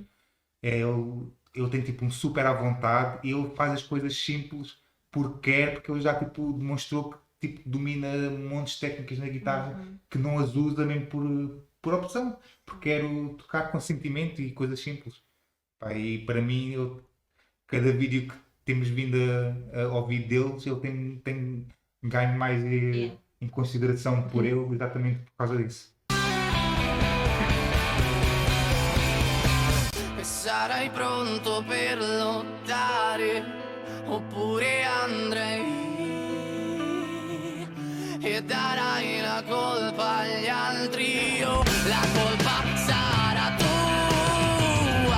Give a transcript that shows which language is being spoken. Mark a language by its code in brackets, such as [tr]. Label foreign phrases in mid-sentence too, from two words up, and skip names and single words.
[pt] Ele tem tipo um super à vontade e ele faz as coisas simples porque quer, porque ele já tipo demonstrou que tipo, domina montes de técnicas na guitarra que não as usa mesmo por opção, porque quero tocar com sentimento e coisas simples. Pá, e para mim, cada vídeo que temos vindo a ouvir deles, ele tem ganho mais em consideração por ele, exatamente por causa disso. [it] Sarai pronto per lottare oppure andrei e darai la colpa agli altri o la colpa sarà tua.